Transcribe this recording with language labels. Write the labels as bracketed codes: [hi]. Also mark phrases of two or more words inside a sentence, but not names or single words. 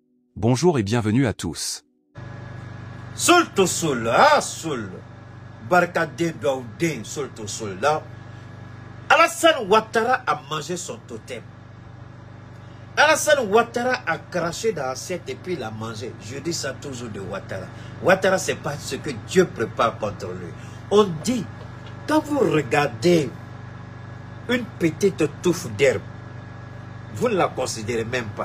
[fr] Bonjour et bienvenue à tous. Sul to sul, ah sul. Barkade Daoudin, sul to sul. Là, Alassane Ouattara a mangé son totem. Alassane Ouattara a craché dans l'assiette et puis il a mangé. Je dis ça toujours de Ouattara. Ouattara, c'est pas ce que Dieu prépare contre lui. On dit, quand vous regardez une petite touffe d'herbe, vous ne la considérez même pas.